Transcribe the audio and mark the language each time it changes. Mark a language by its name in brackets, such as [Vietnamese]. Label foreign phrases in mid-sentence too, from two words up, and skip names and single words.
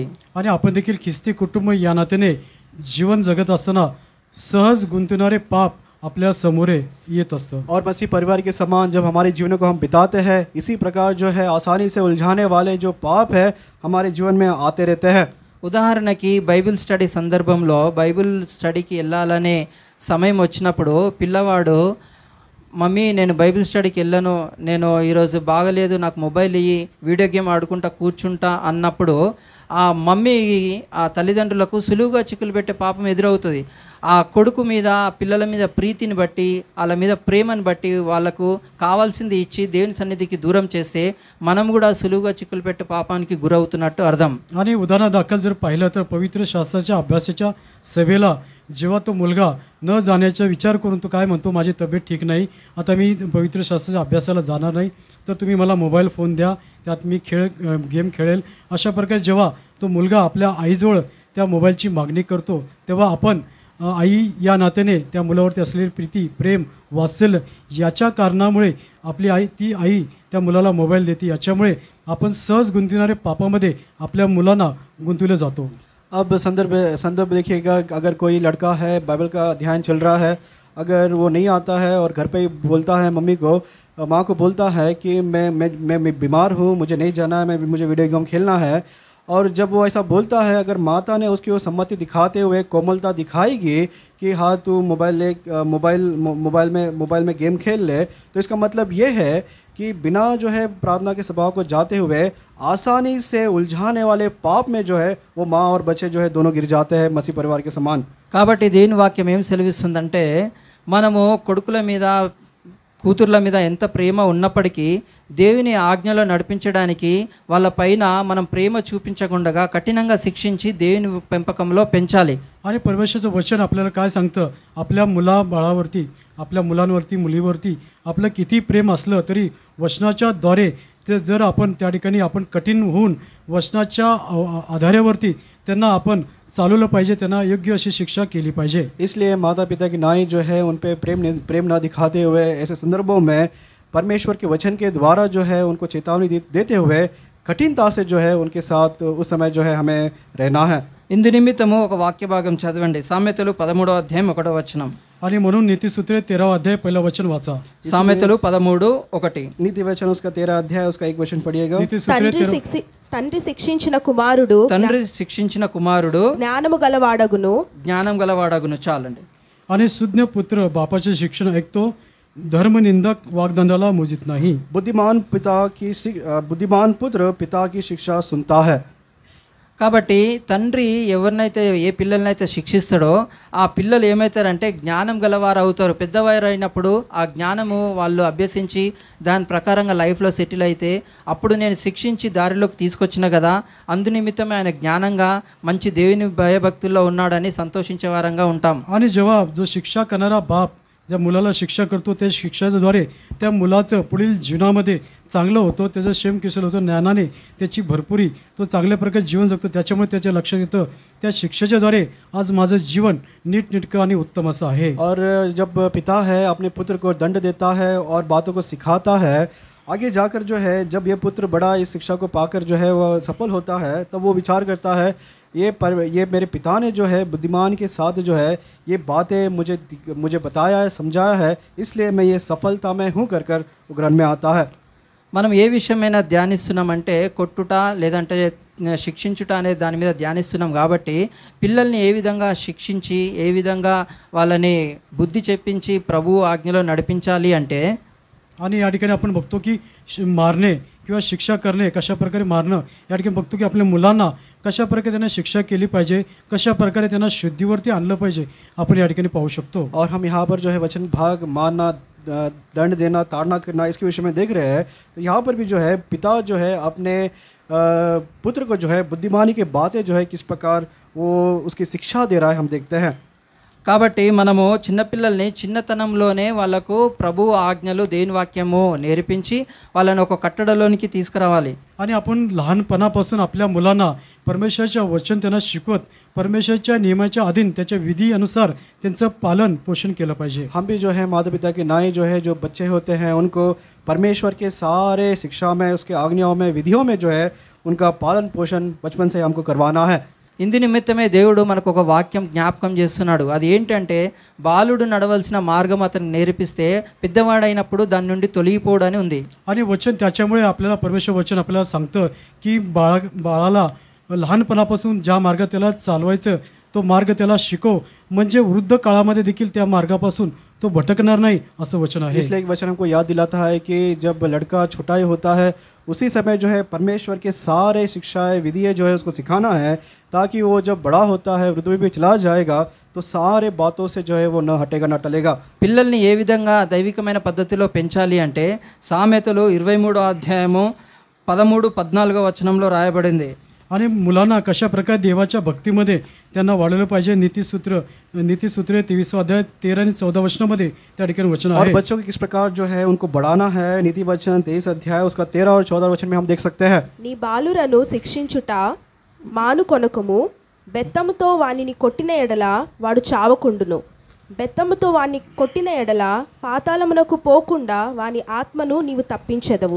[Marathi] आणि आपण देखील ख्रिस्ती कुटुंब या नात्याने जीवन जगत असताना सहज गुंतविणारे पाप आपल्या समोर येत असतं. [Hindi] और मसीह परिवार के समान जब हमारे जीवन को हम बिताते हैं, इसी प्रकार जो है आसानी से उलझाने वाले जो पाप है हमारे जीवन में आते रहते हैं. [Telugu] ఉదాహరణకి [English] Bible study [Telugu] సందర్భంలో బైబిల్ స్టడీకి వెళ్ళాలనే సమయం వచ్చినప్పుడు పిల్లవాడు మమ్మీ నేను బైబిల్ స్టడీకి వెళ్ళను, నేను ఈరోజు బాగలేదు, నాకు మొబైల్ ఇయ్యి, [English] video game [Telugu] ఆడుకుంటా కూర్చుంటా అన్నప్పుడు ఆ మమ్మీ ఆ తల్లిదండ్రులకు సులువుగా చిక్కులు పెట్టే పాపం ఎదురవుతుంది. ఆ కొడుకు మీద పిల్లల మీద ప్రీతిని బట్టి వాళ్ళ మీద ప్రేమను బట్టి వాళ్ళకు కావాల్సింది ఇచ్చి దేవుని సన్నిధికి దూరం చేస్తే మనం కూడా సులువుగా చిక్కులు పెట్టే పాపానికి గురవుతున్నట్టు అర్థం. [Marathi] आणि उदाहरणादाखल जर पाहिलं तर पवित्र शास्त्राच्या अभ्यासाच्या सभेला जेव्हा तो मुलगा न जाण्याचा विचार करून तो काय म्हणतो, माझी तब्येत ठीक नाही, आता मी पवित्र शास्त्राच्या अभ्यासाला जाणार नाही, तर तुम्ही मला [English] mobile phone [Marathi] द्या, त्यात मी गेम खेळेल. अशा प्रकारे जेव्हा तो मुलगा आपल्या आईजवळ त्या मोबाईलची मागणी करतो तेव्हा आपण आई या नात्याने त्या मुलावरती असलेली प्रीती, प्रेम, वात्सल्य याच्या कारणामुळे आपली ती आई त्या मुलाला मोबाईल देते. याच्यामुळे आपण सहज गुंतविणारे पापामध्ये आपल्या मुलांना गुंतविले जातो. [Hindi] अब संदर्भ देखिएगा, अगर कोई लड़का है, बाइबल का अध्ययन चल रहा है, अगर वो नहीं आता है और घर पे ही बोलता है मम्मी को, माँ को बोलता है कि मैं बीमार हूँ, मुझे नहीं जाना है, मुझे [English] video game [Hindi] खेलना है, और जब वो ऐसा बोलता है, अगर माता ने उसकी वो सम्मति दिखाते हुए कोमलता दिखाएगी कि हाँ तू मोबाइल में गेम खेल ले, तो इसका मतलब ये है कि बिना जो है प्रार्थना के स्वभाव को जाते हुए आसानी से उलझाने वाले पाप में जो है वो माँ और बच्चे जो है दोनों गिर जाते हैं मसीह परिवार के समान. [Telugu] కాబట్టి దేవుని వాక్యం ఏం సెలవిస్తుందంటే మనము కొడుకుల మీద కూతుర్ల మీద ఎంత ప్రేమ ఉన్నప్పటికీ దేవుని ఆజ్ఞలో నడిపించడానికి వాళ్ళ పైన మనం ప్రేమ చూపించకుండా కఠినంగా శిక్షించి దేవుని పెంపకంలో పెంచాలి. [Marathi] आणि परमेश्वराचं वचन आपल्याला काय सांगतं, आपल्या मुलाबाळावरती, आपल्या मुलांवरती, मुलीवरती आपलं किती प्रेम असलं तरी वचनाच्या द्वारे ते जर आपण त्या ठिकाणी आपण कठीण होऊन वचनाच्या आधारावरती त्यांना आपण चालवलं पाहिजे, त्यांना योग्य अशी शिक्षा केली पाहिजे. [Hindi] इसलिए माता पिता की नाई जो है उन पे प्रेम ना दिखाते हुए ऐसे संदर्भों में परमेश्वर के वचन के द्वारा जो है उनको चेतावनी देते हुए कठिनता से जो है उनके साथ उस समय जो है हमें रहना है. [Telugu] ఇందు నిమిత్తము ఒక వాక్య భాగం చదవండి. సామెతలు 13వ అధ్యాయం 1వ వచనం. [Marathi] आणि म्हणून नीतिसूत्रे 13 अध्याय पहिलं वचन वाचा. [Telugu] సామెతలు 13:1. [Hindi] नीति वचन उसका 13 अध्याय उसका एक वचन पढ़िएगा. [Marathi] नीतिसूत्रे 13 [Telugu] తండ్రి శిక్షించిన కుమారుడు తండ్రి శిక్షించిన కుమారుడు జ్ఞానము గలవాడగును. జ్ఞానం గలవాడగును. చాలండి. [Marathi] आणि सुज्ञ पुत्र बापाचे शिक्षण ऐकतो, धर्मनिंदक वाग्दंडाला मोजित नाही. [Hindi] बुद्धिमान पुत्र पिता की शिक्षा सुनता है. [Telugu] కాబట్టి తండ్రి ఎవరినైతే ఏ పిల్లలనైతే శిక్షిస్తాడో ఆ పిల్లలు ఏమవుతారంటే జ్ఞానం గలవారు అవుతారు. పెద్దవారు అయినప్పుడు ఆ జ్ఞానము వాళ్ళు అభ్యసించి దాని ప్రకారంగా లైఫ్లో సెటిల్ అయితే అప్పుడు నేను శిక్షించి దారిలోకి తీసుకొచ్చిన కదా, అందు నిమిత్తమే ఆయన జ్ఞానంగా మంచి దేవుని భయభక్తుల్లో ఉన్నాడని సంతోషించే వారంగా ఉంటాం. [Marathi] आणि जेव्हा जो शिक्षा करणारा बाप ज्या मुलाला शिक्षा करतो त्या शिक्षाद्वारे त्या मुलाचं पुढील जीवनामध्ये चांगलं होतं, त्याचं क्षेमकुशल होतं, ज्ञानाने त्याची भरपुरी तो चांगल्या प्रकारे जीवन जगतो. त्याच्यामुळे त्याच्या लक्षात येतं त्या शिक्षेच्याद्वारे आज माझं जीवन नीटनेटकं आणि उत्तम असं आहे. [Hindi] और जब पिता है अपने पुत्र को दंड देता है और बातों को सिखाता है, आगे जाकर जो है जब ये पुत्र बड़ा इस शिक्षा को पाकर जो है वह सफल होता है, तब वो विचार करता है ये मेरे पिता ने जो है बुद्धिमान के साथ जो है ये बातें मुझे बताया है, समझाया है, इसलिए मैं ये सफलता में हूँ कर वो ग्रहण में आता है. [Telugu] మనం ఏ విషయమైనా ధ్యానిస్తున్నామంటే కొట్టుట లేదంటే శిక్షించుట అనే దాని మీద ధ్యానిస్తున్నాం. కాబట్టి పిల్లల్ని ఏ విధంగా శిక్షించి ఏ విధంగా వాళ్ళని బుద్ధి చెప్పించి ప్రభు ఆజ్ఞలో నడిపించాలి అంటే, [Marathi] आणि या ठिकाणी आपण बघतो की मारणे किंवा शिक्षा करणे, कशा प्रकारे मारणं, या ठिकाणी बघतो की आपल्या मुलांना कशा प्रकारे त्यांना शिक्षा केली पाहिजे, कशा प्रकारे त्यांना शुद्धीवरती आणलं पाहिजे, आपण या ठिकाणी पाहू शकतो. [Hindi] और हम यहाँ पर जो है वचन भाग मारना, दंड देना, ताड़ना करना, इसके विषय में देख रहे हैं. तो यहाँ पर भी जो है पिता जो है अपने पुत्र को जो है बुद्धिमानी के बातें जो है किस प्रकार वो उसकी शिक्षा दे रहा है हम देखते हैं. [Telugu] కాబట్టి మనము చిన్నపిల్లల్ని చిన్నతనంలోనే వాళ్ళకు ప్రభు ఆజ్ఞలు దేవుని వాక్యము నేర్పించి వాళ్ళని ఒక కట్టడలోనికి తీసుకురావాలి. [Marathi] आणि आपण लहानपणापासून आपल्या मुलांना परमेश्वराचं वचन त्यांना शिकवत परमेश्वराच्या नियमाच्या अधीन त्याच्या विधी अनुसार त्यांचं पालन पोषण केलं पाहिजे. [Hindi] हम भी जो है माता पिता के नाई जो है जो बच्चे होते हैं उनको परमेश्वर के सारे शिक्षा में, उसके आज्ञाओं में, विधियों में जो है उनका पालन पोषण बचपन से हमको करवाना है. [Telugu] ఇందు నిమిత్తమే దేవుడు మనకు ఒక వాక్యం జ్ఞాపకం చేస్తున్నాడు. అది ఏంటంటే బాలుడు నడవలసిన మార్గం అతను నేర్పిస్తే పెద్దవాడైనప్పుడు దాని నుండి తొలగిపోవడని ఉంది. [Marathi] आणि वचन त्याच्यामुळे आपल्याला परमेश्वर वचन आपल्याला सांगतं की बाळाला लहानपणापासून ज्या मार्गात त्याला चालवायचं तो मार्ग त्याला शिकव, म्हणजे वृद्ध काळामध्ये देखील त्या मार्गापासून तो भटकणार नाही, असं वचन आहे. [Hindi] इसलिए एक वचन हमको याद दिलाता है कि जब लड़का छोटा ही होता है उसी समय जो है परमेश्वर के सारे शिक्षाएं, विधियाँ जो है उसको सिखाना है, ताकि वो जब बड़ा होता है वृद्धि में चला जाएगा तो सारे बातों से जो है वो न हटेगा, न टलेगा. [Telugu] పిల్లల్ని ఏ విధంగా దైవికమైన పద్ధతిలో పెంచాలి అంటే సామెతలు 23వ అధ్యాయము 13-14 వచనంలో రాయబడింది. [Marathi] आणि मुलांना कशा प्रकारे देवाच्या भक्तीमध्ये त्यांना वाढवलं पाहिजे. नीतिसूत्रे 23 अध्याय 13 आणि 14 वचनामध्ये त्या ठिकाणी वचन [Hindi] और [Marathi] आहे. [Hindi] बच्चों को किस प्रकार जो है उनको बढ़ाना है, नीति वचन 23 अध्याय उसका 13 और 14 वचन में हम देख सकते हैं. [Telugu] నీ బాలురను శిక్షించుట మానుకొనకము, బెత్తముతో వానిని కొట్టిన ఎడల వాడు చావకుండును. బెత్తముతో వాణ్ణి కొట్టిన ఎడల పాతాళమునకు పోకుండా వాని ఆత్మను నీవు తప్పించెదవు.